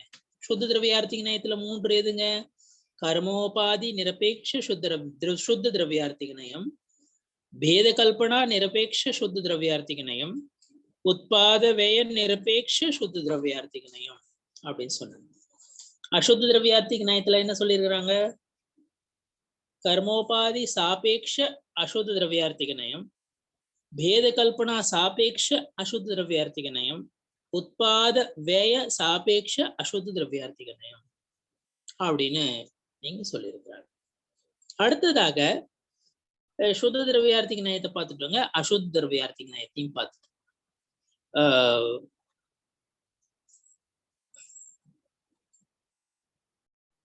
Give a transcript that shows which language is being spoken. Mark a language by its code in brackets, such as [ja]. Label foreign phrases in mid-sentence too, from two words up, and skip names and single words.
[ta] சுத்த திரவியார்த்திக நயத்துல 3 எதுங்க, கர்மோபாதி நிரபேட்ச சுத்த திரவியார்த்திக நயம், பேத கல்பனா நிரபேட்ச சுத்த திரவியார்த்திக நயம், உத்பாத வேய நிரபேட்ச சுத்த திரவியார்த்திக நயம் அப்படின்னு சொன்னாங்க. அசுத்த திரவியார்த்திக நயத்துல என்ன சொல்லியிருக்கிறாங்க, கர்மோபாதி சாபேட்ச அசுத்த திரவியார்த்திக நயம், பேத கல்பனா சாபேட்ச அசுத்த திரவியார்த்திக நயம், உத்பாத வ்யய சாபேட்ச அசுத்த திரவியார்த்திக நயம் அப்படின்னு நீங்க சொல்லியிருக்கிறாங்க. அடுத்ததாக சுத்த திரவியார்த்திக நயத்தை பார்த்துட்டோங்க, அசுத்த திரவியார்த்திக நயத்தையும் பார்த்துட்டோம்.